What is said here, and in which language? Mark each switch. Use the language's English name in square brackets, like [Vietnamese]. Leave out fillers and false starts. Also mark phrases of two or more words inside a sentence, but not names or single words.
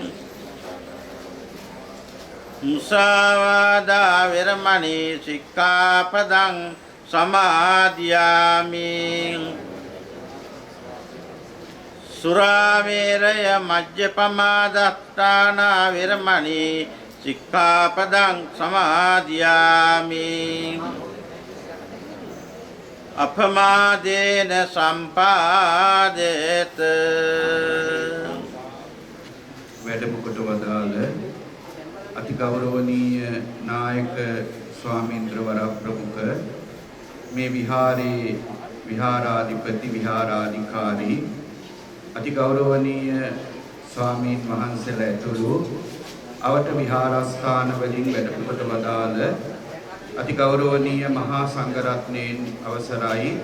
[Pali] මුසාවාදා වේරමණී සික්ඛාපදං සමාදියාමි සුරාමේරය මජ්ජපමා දත්තානා වේරමණී සික්ඛාපදං සමාදියාමි අපමාදේන සම්පාදේත [Sinhala] වැඩම කොට වදාළ අතිගෞරවනීය නායක ස්වාමීන්ද්‍රවර ප්‍රමුඛ මේ විහාරේ විහාරාධිපති විහාරාධිකාරී අතිගෞරවනීය ස්වාමීන් වහන්සේලා ඇතුළු අවට විහාරස්ථාන වලින් වැඩකොට වදාළ අතිගෞරවනීය මහා සංඝරත්නයන් අවසරයි